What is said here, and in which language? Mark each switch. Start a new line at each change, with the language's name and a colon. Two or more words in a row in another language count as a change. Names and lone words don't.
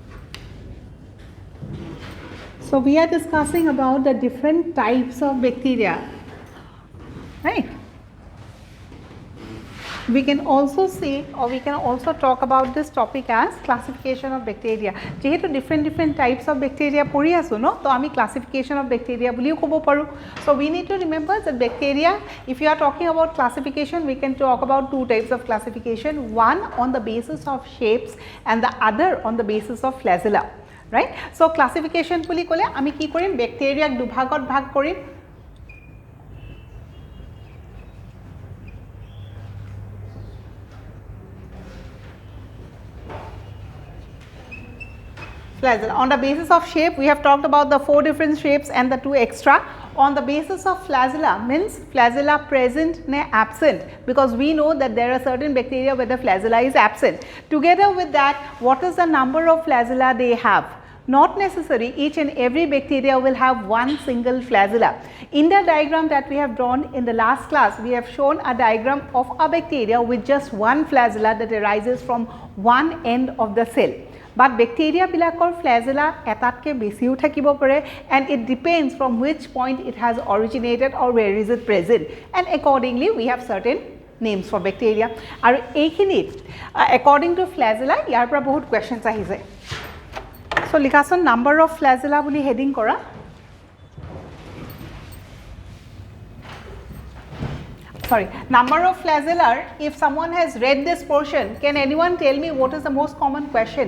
English: So we are discussing about the different types of bacteria. Right? We can also say, or we can also talk about this topic as classification of bacteria.
Assamese: যেহেতু
English: different types of bacteria
Assamese: পঢ়ি আছো ন, তো আমি
English: classification of bacteria
Assamese: বুলিও ক'ব পাৰো.
English: So we need to remember that bacteria, if you are talking about classification, we can talk about two types of classification, one on the basis of shapes and the other on the basis of flagella, right?
Assamese: So classification বুলি ক'লে আমি কি কৰিম, bacteria দুভাগত ভাগ কৰিম.
English: Flagella. On the basis of shape, we have talked about the 4 different shapes and the 2 extra. On the basis of flagella, means flagella present ne absent, because we know that there are certain bacteria where the flagella is absent. Together with that, what is the number of flagella they have? Not necessary, each and every bacteria will have one single flagella. In the diagram that we have drawn in the last class, we have shown a diagram of a bacteria with just one flagella that arises from one end of the cell. But bacteria
Assamese: বিলাকৰ flagella এটাতকৈ বেছিও থাকিব পাৰে,
English: and it depends from which point it has originated or where is it present, and accordingly we have certain names for bacteria.
Assamese: আৰু এইখিনি
English: according to flagella
Assamese: ইয়াৰ পৰা বহুত questions আহি যায়. So likhason
English: number of flagella
Assamese: buli heading kora.
English: Sorry, number of flagella. If someone has read this portion, can anyone tell me what is the most common question?